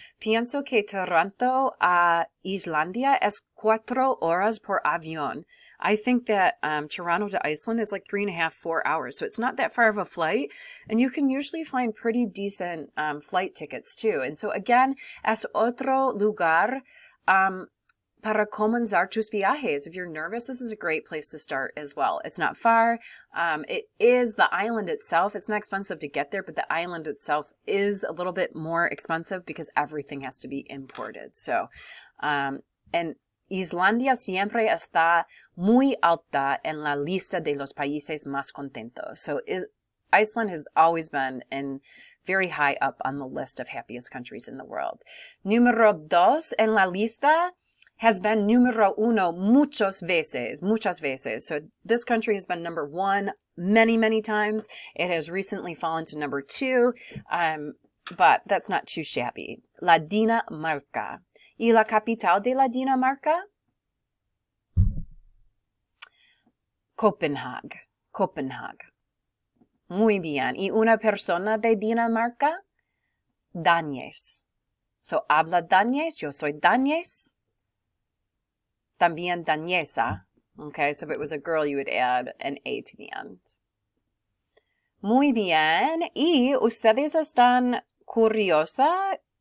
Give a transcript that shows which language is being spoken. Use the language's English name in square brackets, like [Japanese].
[Spanish] Pienso que Toronto a Islandia es 4 horas por avión. [English] I think that Toronto to Iceland is like 3.5, 4 hours. So it's not that far of a flight. And you can usually find pretty decent flight tickets too. And so again, [Spanish] es otro lugar para comenzar tus viajes. [English] If you're nervous, this is a great place to start as well. It's not far. It is the island itself. It's not expensive to get there, but the island itself is a little bit more expensive because everything has to be imported. [Spanish] So, and Islandia siempre está muy alta en la lista de los países más contentos. [English] So Iceland has always been very high up on the list of happiest countries in the world. [Spanish] Número 2 en la lista [English] has been [Spanish] número 1 muchas veces. [English] So this country has been number 1 many times. It has recently fallen to number 2, but that's not too shabby. [Spanish] La Dinamarca. ¿Y la capital de la Dinamarca? Copenhague. Muy bien. ¿Y una persona de Dinamarca? Danés. So, habla danés. Yo soy danés. También danesa. [English] Okay, so if it was a girl, you would add an A to the end. [Spanish] Muy bien. ¿Y ustedes están curiosos?